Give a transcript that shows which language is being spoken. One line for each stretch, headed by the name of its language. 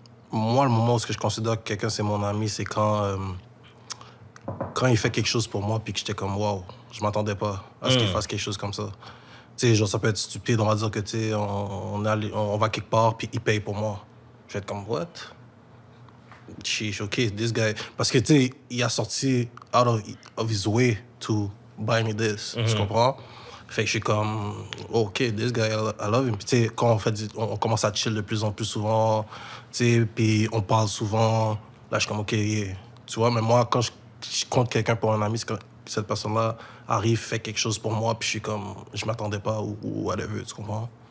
French: Moi, le moment où je considère que quelqu'un c'est mon ami, c'est quand il fait quelque chose pour moi puis que j'étais comme wow, je m'attendais pas à ce qu'il fasse quelque chose comme ça. Tu sais, genre ça peut être stupide, on va dire que tu sais, on va quelque part puis il paye pour moi. Je vais être comme
English: what? Sheesh, OK, this guy.
French: Parce que tu sais, il a sorti
English: out of his way to buy me this.
French: Tu comprends? Fait que je suis comme,
English: OK, this guy, I love him.
French: Puis tu sais, quand on commence à chill de plus en plus souvent, tu sais, puis on parle souvent, là, je suis comme, OK, yeah. Tu vois, mais moi, quand je compte quelqu'un pour un ami, c'est que cette personne-là arrive, fait quelque chose pour moi, puis je suis comme, je m'attendais pas ou whatever, tu comprends?